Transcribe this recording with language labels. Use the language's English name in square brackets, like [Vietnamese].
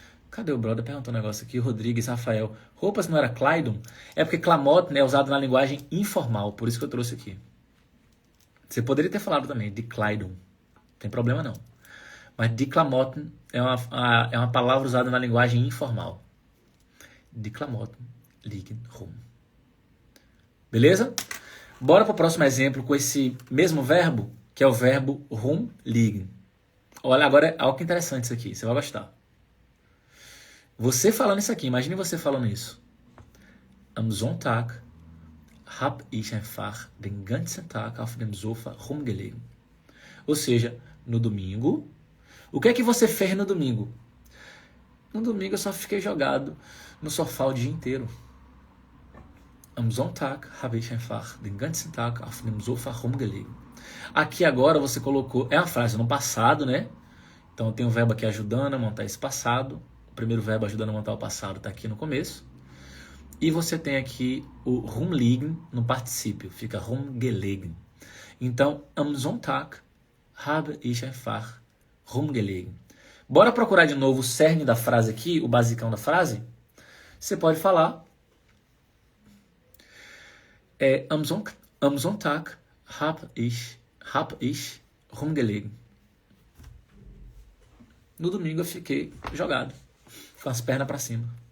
[Portuguese] Cadê o brother? Perguntou um negócio aqui. Rodrigues, Rafael. Roupas não era Kleidung? É porque Klamotten é usado na linguagem informal, por isso que eu trouxe aqui. Você poderia ter falado também, die Kleidung. Não tem problema não. Mas die Klamotten é uma palavra usada na linguagem informal. [German] Die Klamotten liegen rum. [Portuguese] Beleza? Bora para o próximo exemplo com esse mesmo verbo, que é o verbo rumliegen. Olha, agora, olha que interessante isso aqui, você vai gostar. Você falando isso aqui, imagine você falando isso. [German] Am Sonntag hab ich einfach den ganzen Tag auf dem Sofa rumgelegen. [Portuguese] Ou seja, no domingo, o que é que você fez no domingo? No domingo eu só fiquei jogado no sofá o dia inteiro. [German] Am Sonntag habe ich einfach den ganzen Tag auf dem Sofa rumgelegen. [Portuguese] Aqui agora você colocou, é uma frase no passado, né? Então tem um verbo aqui ajudando a montar esse passado. O primeiro verbo ajudando a montar o passado está aqui no começo. E você tem aqui o rumliegen no particípio, fica rumgelegen. [German] Então, am Sonntag habe ich einfach rumgelegen. [Portuguese] Bora procurar de novo o cerne da frase aqui, o basicão da frase? Você pode falar [German] am Sonntag hab ich rumgelegen. [Portuguese] No domingo eu fiquei jogado, com as pernas para cima.